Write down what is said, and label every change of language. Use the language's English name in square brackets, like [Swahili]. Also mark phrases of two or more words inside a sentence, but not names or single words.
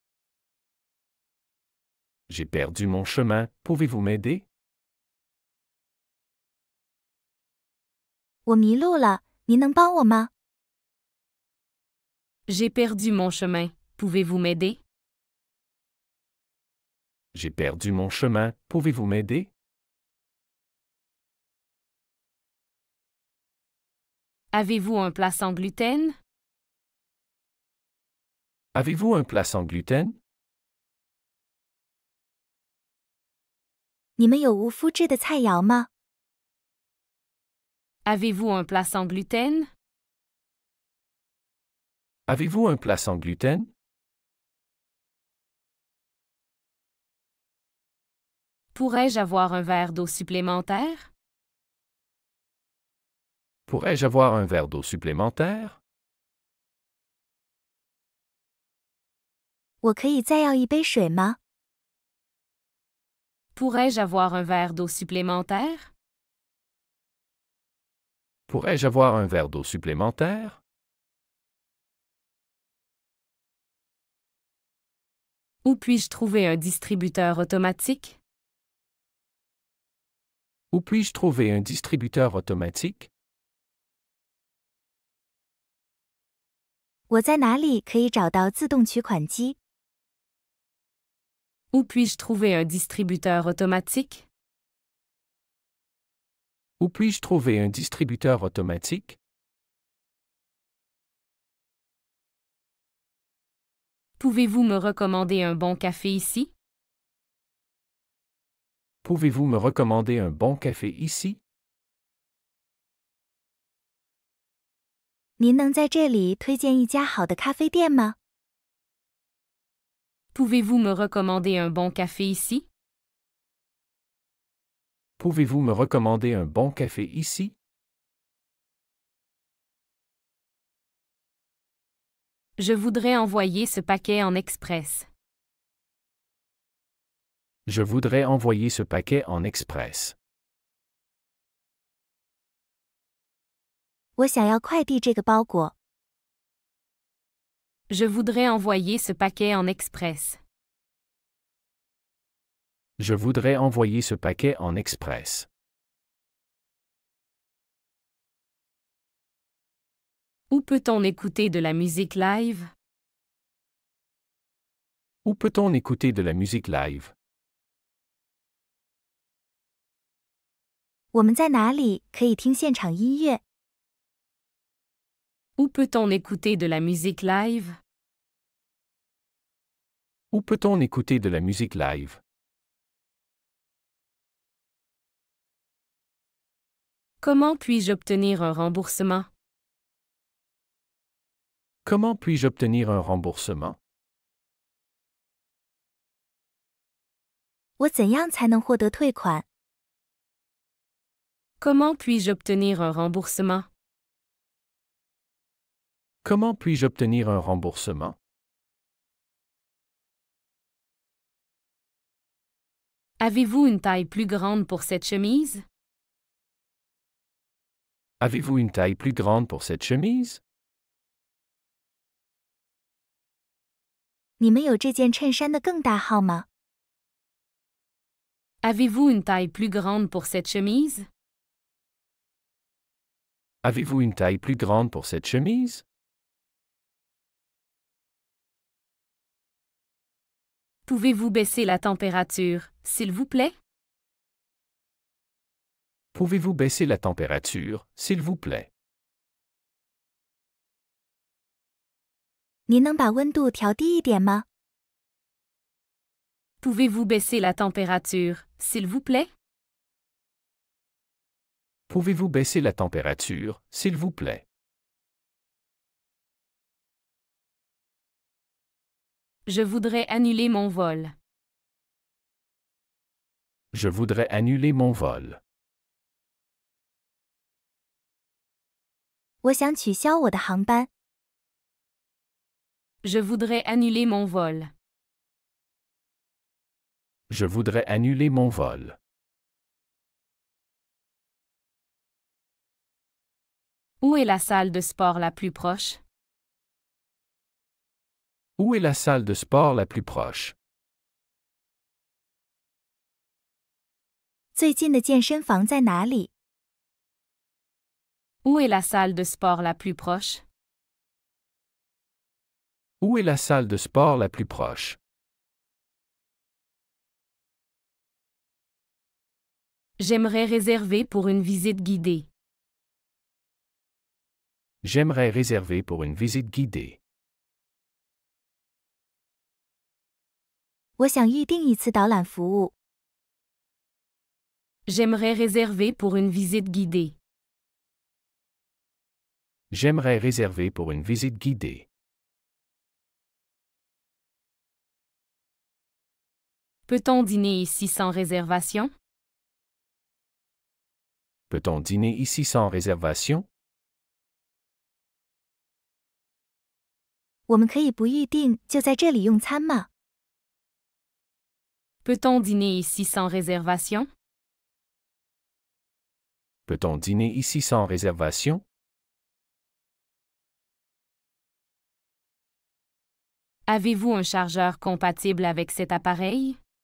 [French] J'ai perdu mon chemin. Pouvez-vous m'aider? [Chinese] 我迷路了，您能帮我吗？ [French] J'ai perdu mon chemin. Pouvez-vous m'aider? J'ai perdu mon chemin. Pouvez-vous m'aider? Avez-vous un plat sans gluten? Avez-vous un plat sans gluten? [Chinese] 你们有无麸质的菜肴吗？ [French] Avez-vous un plat sans gluten? Avez-vous un plat sans gluten? Pourrais-je avoir un verre d'eau supplémentaire? Pourrais-je avoir un verre d'eau supplémentaire? [Chinese] 我可以再要一杯水吗？ [French] Pourrais-je avoir un verre d'eau supplémentaire? Pourrais-je avoir un verre d'eau supplémentaire? Où puis-je trouver un distributeur automatique? Où puis-je trouver un distributeur automatique? [Chinese] 我在哪里可以找到自动取款机？ [French] Où puis-je trouver un distributeur automatique? Où puis-je trouver un distributeur automatique? Pouvez-vous me recommander un bon café ici? Pouvez-vous me recommander un bon café ici? [Chinese] 您能在这里推荐一家好的咖啡店吗？ [French] Pouvez-vous me recommander un bon café ici? Pouvez-vous me recommander un bon café ici? Je voudrais envoyer ce paquet en express. Je voudrais envoyer ce paquet en express. [Chinese] 我想要快递这个包裹。 [French] Je voudrais envoyer ce paquet en express. Je voudrais envoyer ce paquet en express. Où peut-on écouter de la musique live? Où peut-on écouter de la musique live? [Chinese] 我们在哪里可以听现场音乐？ [French] Où peut-on écouter de la musique live? Où peut-on écouter de la musique live? Comment puis-je obtenir un remboursement? Comment puis-je obtenir un remboursement? [Chinese] 我怎样才能获得退款？ [French] Comment puis-je obtenir un remboursement? Comment puis-je obtenir un remboursement? Avez-vous une taille plus grande pour cette chemise? Avez-vous une taille plus grande pour cette chemise? [Chinese] 你们有这件衬衫的更大号吗？ [French] Avez-vous une taille plus grande pour cette chemise? Avez-vous une taille plus grande pour cette chemise? Pouvez-vous baisser la température, s'il vous plaît? Pouvez-vous baisser la température, s'il vous plaît? [Chinese] 您能把温度调低一点吗？ [French] Pouvez-vous baisser la température, s'il vous plaît? Pouvez-vous baisser la température, s'il vous plaît? Je voudrais annuler mon vol. Je voudrais annuler mon vol. [Chinese] 我想取消我的航班。 [French] Je voudrais annuler mon vol. Je voudrais annuler mon vol. Où est la salle de sport la plus proche? Où est la salle de sport la plus proche? [Chinese] 最近的健身房在哪里？ [French] Où est la salle de sport la plus proche? Où est la salle de sport la plus proche? J'aimerais réserver pour une visite guidée. J'aimerais réserver pour une visite guidée. [Chinese] 我想预订一次导览服务。 [French] J'aimerais réserver pour une visite guidée. J'aimerais réserver pour une visite guidée. Peut-on dîner ici sans réservation? Peut-on dîner ici sans réservation? [Chinese] 我们可以不预定就在这里用餐吗？ [French] Peut-on dîner ici sans réservation? Peut-on dîner ici sans réservation? Avez-vous un chargeur compatible avec cet appareil?